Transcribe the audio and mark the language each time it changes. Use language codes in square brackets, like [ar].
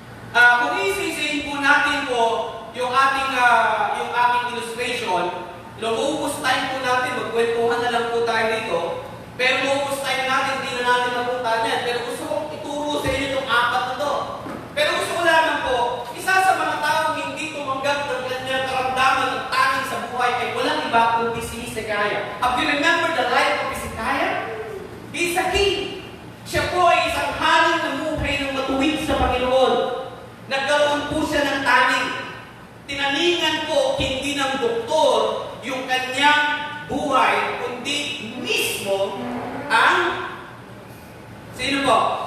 [tl] Kung isisihin po natin po yung ating illustration, lumubos time po natin, magkwentuhan na lang po tayo dito, pero lumubos time natin, hindi na natin mapunta niyan. Pero gusto kong ituro sa inyo itong apat na to. Pero gusto ko lamang po, isa sa mga taong hindi tumanggap ng kanyang karamdaman ng tanging sa buhay ay walang iba kundi si Hezekiah. [en] Have you remember the life of Hezekiah? He's a king. [tl] Siya po ay isang haring namuhay ng matuwid sa Panginoon. Nagkaroon po siya ng taning. Tinaningan po hindi ng doktor yung kanyang buhay, kundi mismo ang sino po?